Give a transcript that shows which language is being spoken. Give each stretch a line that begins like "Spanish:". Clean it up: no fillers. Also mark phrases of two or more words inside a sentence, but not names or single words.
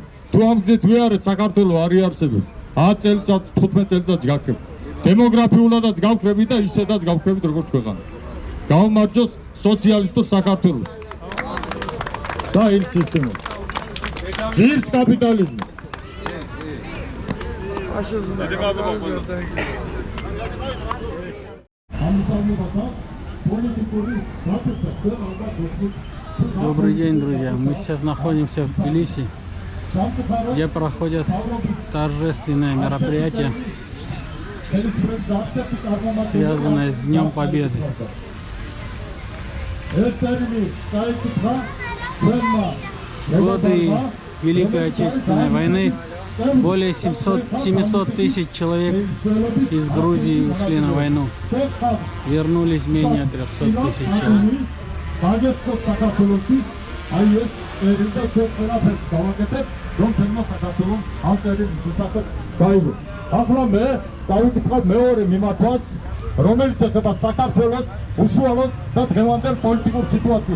Georgian: თუ ამ გზით ვიარეთ, საქართველო არ იარსებებს. 10 წელიწად, 15 წელიწად გაქრებთ. დემოგრაფიულადაც გავქრებით და ისედაც გავქრებით როგორც ქვეყანა. გაუმარჯოს სოციალისტურ საქართველოს. და იმ სისტემას. ძირს კაპიტალიზმი.
Russian: Добрый день, друзья. Мы сейчас находимся в Тбилиси, где проходят торжественные мероприятия, связанные с Днем Победы. В годы Великой Отечественной войны более 700 тысяч человек из Грузии ушли на войну. Вернулись менее 300 тысяч человек.
Georgian: ახლა მე დავიკითხავ მეორე მიმართვას, რომელიც ეხება საქართველოს უშუალოდ და დღევანდელ პოლიტიკურ სიტუაციას.